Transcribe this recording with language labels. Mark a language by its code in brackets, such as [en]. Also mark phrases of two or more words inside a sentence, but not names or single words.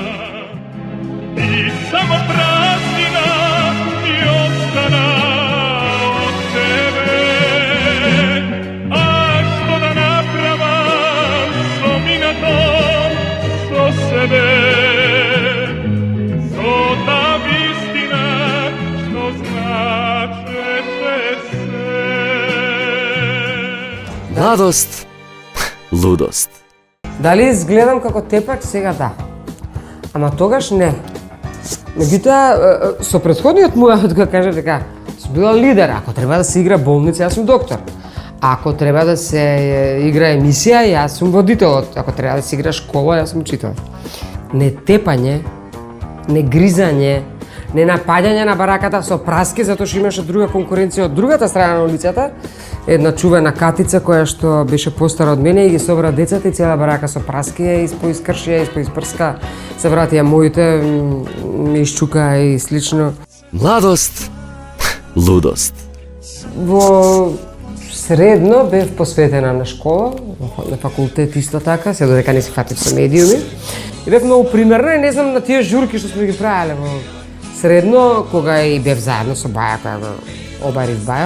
[mk] И само празнина ми остана од тебе. А што да направам со минатом, со себе? Со таа вистина што значеше се. [sr] Mladost, ludost. [mk] Дали изгледам како тепач сега да. Ама тогаш не. Меѓутоа со претходниот муабет кога каже дека сум била лидер, ако треба да се игра болница, јас сум доктор. Ако треба да се игра емисија, јас сум водителот. Ако треба да се игра школа, јас сум учител. Не тепање, не гризање, не напаѓање на бараката со праски, затоа што имаше друга конкуренција од другата страна на улицата. Една чувена Катица која што беше постара од мене и ги собра децата и цела барака со праски ја испоискрши, ја испоиспрска. Се вратија моите, ме исчука и слично. [sr] Mladost, ludost. [mk] Во средно бев посветена на школа, на факултет исто така, се додека не се фатив со медиуми. И бев многу примерна и не знам на тие журки што сме ги правеле во средно, кога и бев заедно со Баја, која го обарив Баја.